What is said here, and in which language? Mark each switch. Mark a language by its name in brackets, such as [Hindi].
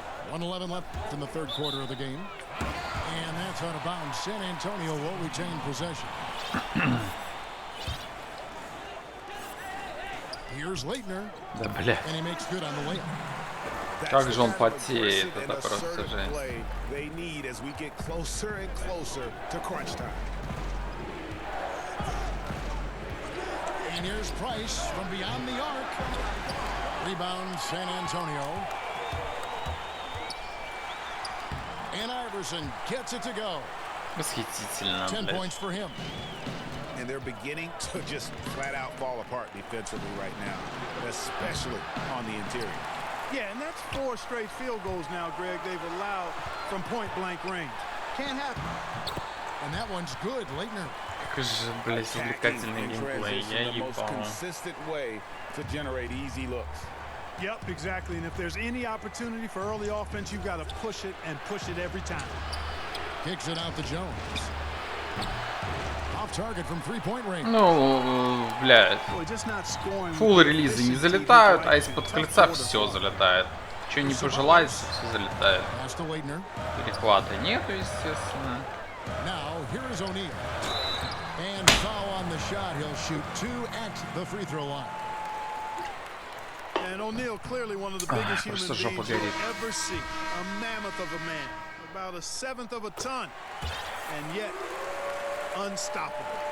[English] .111 left in the third quarter of the game. And that's out of bounds. San Antonio will retain possession. Here's Leitner. [Russian] Да, бля. [English] And he makes good on the layup. [Russian] Как же он потеет, это просто жесть. [English] They need as we get closer and closer to crunch time. And here's Price from beyond the arc. Rebound San Antonio. And Iverson gets it to go. [Russian] Восхитительно, [English] 10 [Russian] блядь. [English] points for him. And they're beginning to just flat out fall apart defensively right now, especially on the interior. Yeah, and that's 4 straight field goals now, Greg, they've allowed from point-blank range. Can't happen. And that one's good, Leitner. [Russian] Как же, блядь, увлекательный геймплей, я ебал. [English] Consistent way to generate easy looks. Yep, exactly. And if there's any opportunity for early offense, you've got to push it and push it every time. Kicks it out to Jones. Off target from three-point range. [Russian] Ну, блядь. Фулл релизы не залетают, а из-под кольца все залетает. Че не пожелается, все залетает. Перехвата нету, естественно. [English] Now here is O'Neal. And foul on the shot. He'll shoot 2 at the free throw line. And O'Neal clearly one of the biggest human beings you'll ever see. A mammoth of a man, about 1/7 of a ton, and yet unstoppable.